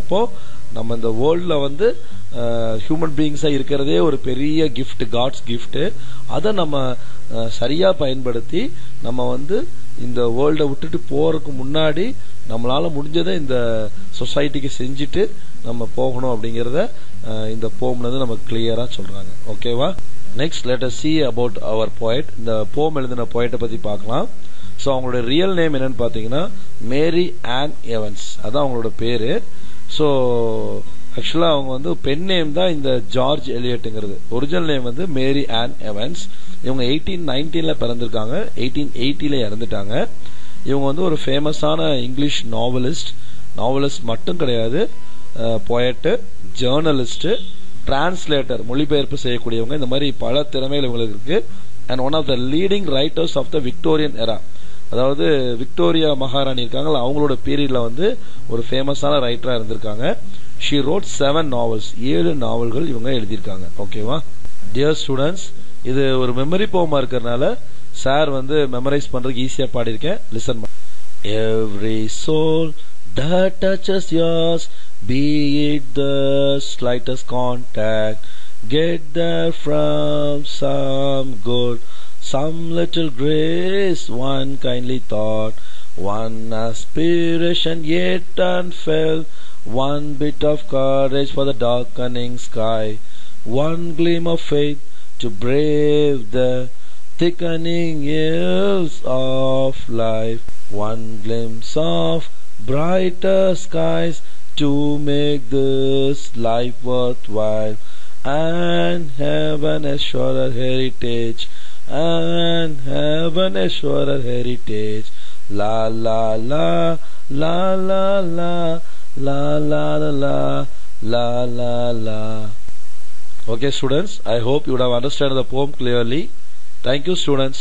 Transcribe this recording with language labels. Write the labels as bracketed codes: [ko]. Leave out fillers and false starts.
[ta] அப்போ நம்ம இந்த வேர்ல்ட்ல ஹியூமன் பீயிங்ஸா இருக்கிறதே ஒரு பெரிய கிஃப்ட், காட்ஸ் கிஃப்ட். அதை நம்ம சரியா பயன்படுத்தி நம்ம இந்த வேர்ல்டை விட்டுட்டு போறதுக்கு முன்னாடி நம்மளால முடிஞ்சதை இந்த சொசைட்டிக்கு செஞ்சுட்டு நம்ம போகணும் அப்படிங்கறத இந்த போம்ல நமக்கு கிளியரா சொல்றாங்க. ஓகேவா? [en] Next let us see about our poet. [ta] இந்த போம் எழுதின போயட்டை பத்தி பார்க்கலாம். ஸோ அவங்களோட ரியல் நேம் என்னன்னு பாத்தீங்கன்னா மேரி ஆன் எவன்ஸ். அதான் அவங்களோட பேரு. ஸோ ஆக்சுவலா அவங்க பென் நேம் தான் இந்த George எலியட்ங்கிறது. Original name Mary on Evans. இவங்க 1819 பிறந்திருக்காங்க, 1880 இறந்துட்டாங்க. இவங்க ஒரு ஃபேமஸான இங்கிலீஷ் நாவலிஸ்ட் மட்டும் கிடையாது, போயட், ஜேர்னலிஸ்ட், டிரான்ஸ்லேட்டர், மொழிபெயர்ப்பு செய்யக்கூடியவங்க. இந்த மாதிரி பல திறமைகள் இவங்களுக்கு இருக்கு. [en] And one of the leading writers of the Victorian era. [ta] அதாவது விக்டோரியா மகாராணி இருக்காங்க, அவங்களோட பீரியட்ல ஒரு ஃபேமஸான ரைட்டரா இருந்திருக்காங்க. [en] she wrote 7 novels, [ta] 7 நாவல்கள் இவங்க எழுதியிருக்காங்க. ஓகேவா? டியர் ஸ்டூடெண்ட்ஸ், இது ஒரு மெமரி போமா இருக்கிறதுனால சார் மெமரைஸ் பண்றதுக்கு ஈஸியா பாடியிருக்கேன். [en] Listen. Every soul that touches yours, be it the slightest contact, get there from some good, some little grace, one kindly thought, one aspiration yet unfelt, one bit of courage for the darkening sky, one gleam of faith to brave the thickening ills of life, one glimpse of brighter skies to make this life worthwhile, and heaven a surer heritage, and heaven a surer heritage. La la la la la la la la la la la la. Okay students, I hope you would have understood the poem clearly. Thank you students.